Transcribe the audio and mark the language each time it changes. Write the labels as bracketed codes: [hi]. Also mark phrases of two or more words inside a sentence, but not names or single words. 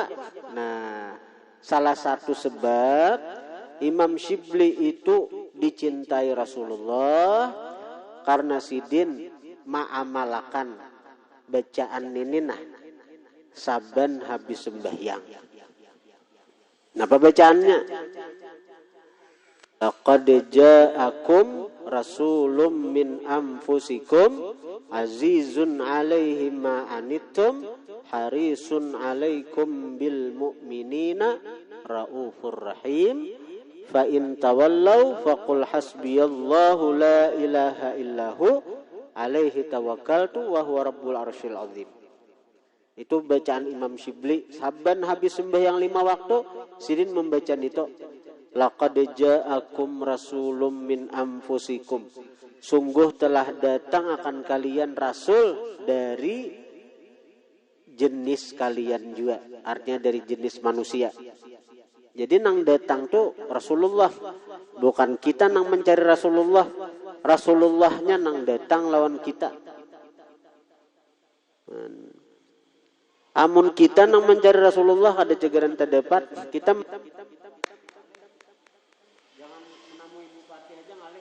[bjn] Nah, salah satu sebab Imam Syibli itu dicintai Rasulullah karena sidin ma'amalakan bacaan ini saban habis sembahyang. Napa bacaannya? [ar] لقد جاءكم رسول من أنفسكم عزيز عليه ما عنتم حريص عليكم بالمؤمنين رءوف رحيم. فإن تولوا فقل حسبي الله لا إله إلا هو عليه توكلت وهو رب العرش العظيم. [bjn] Itu bacaan Imam Syibli saban habis sembahyang 5 waktu sidin membaca itu. [ar] لقد جاءكم رسول من أنفسكم. [id] Sungguh telah datang akan kalian rasul dari jenis kalian juga. Artinya dari jenis manusia. [bjn] Jadi nang datang tuh Rasulullah. Bukan kita nang mencari Rasulullah. Rasulullahnya nang datang lawan kita. Amun kita nang mencari Rasulullah ada cegaran terdapat. Kita jangan menemui bupati aja ngalih.